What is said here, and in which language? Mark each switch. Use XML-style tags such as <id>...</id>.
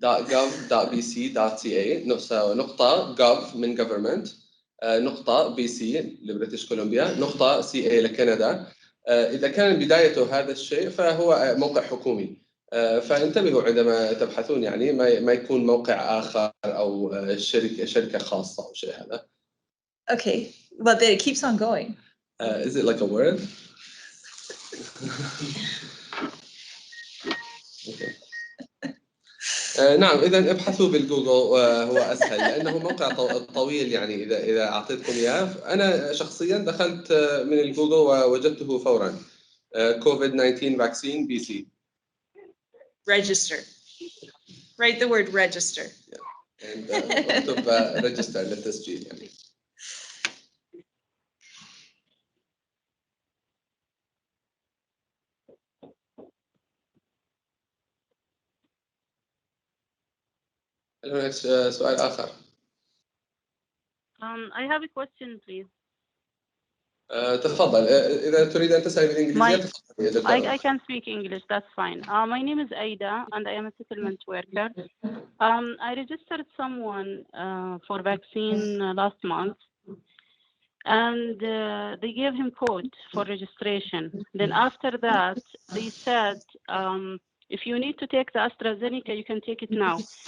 <ar>.gov.bc.ca نقطة gov من government نقطة BC لبريتش كولومبيا نقطة CA لكندا. إذا كان بدايته هذا الشيء فهو موقع حكومي، فانتبهوا عندما تبحثون، يعني ما يكون موقع آخر أو شركة خاصة أو شيء هذا.</ar> <en>Okay, but then it keeps on going. Is it like a word? Okay.</en> <ar>نعم، إذا ابحثوا بالجوجل هو أسهل لأنه موقع طويل، يعني إذا أعطيتكم إياه. أنا شخصيا دخلت من الجوجل ووجدته فورا COVID-19 vaccine BC.</ar> <en>Register. Write the word register.</en> <ar>اكتب register للتسجيل يعني. هل هناك سؤال آخر؟</ar> <en>I have a question, please.</en> <ar>تفضل، إذا تريد أن تسأل بالإنجليزية تفضل.</ar> <en>I can speak English, that's fine. My name is Aida and I am a settlement worker. I registered someone for vaccine last month and they gave him code for registration. Then after that, they said, if you need to take the AstraZeneca, you can take it now.</en>